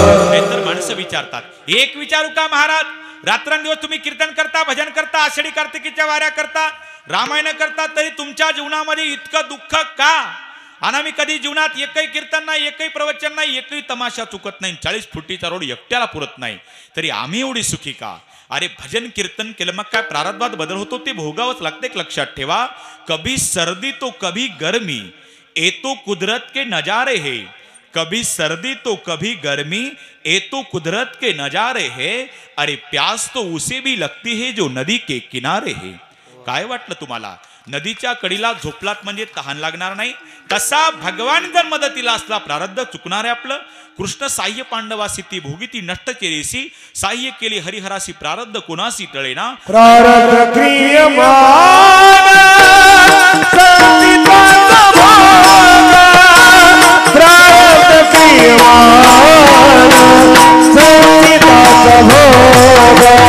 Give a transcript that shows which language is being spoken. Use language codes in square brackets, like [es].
[mr] नाहीतर माणसं विचारतात, एक विचारू का महाराज, रात्रंदिवस तुम्ही कीर्तन करता, भजन करता, आषाढी कार्तिकीच्या वाऱ्या करता, रामायण करता, तरी तुमच्या जीवनामध्ये इतकं दुःख का? आणि मी कधी जीवनात एकही कीर्तन नाही, एकही प्रवचन नाही, एकही तमाशा चुकत नाही, 40 फुटीचा रोड एकट्याला पुरत नाही, तरी आम्ही एवढी सुखी का? अरे भजन कीर्तन केलं मग काय प्रारब्धात बदल होतो ते भोगावंच लागते. लक्षात ठेवा, [hi] कभी सर्दी तो कभी गर्मी, ये तो कुदरत के नजारे है. कभी सर्दी तो कभी गर्मी, ये तो कुदरत के नजारे है. अरे प्यास तो उसे भी लगती है जो नदी के किनारे है. [mr] काय वाटलं तुम्हाला? नदीच्या कडीला झोपलात म्हणजे तहान लागणार नाही. तसा भगवान जर मदतीला असला, प्रारब्ध चुकणार आहे आपलं. कृष्ण साह्य पांडवासी ती भोगिती नष्ट केलीसी, साह्य केली हरिहरासी, प्रारब्ध कोणासी टळेना. प्रारब्ध क्रियमान संचिताचा भोग, प्रारब्ध क्रियमान संचिताचा भोग,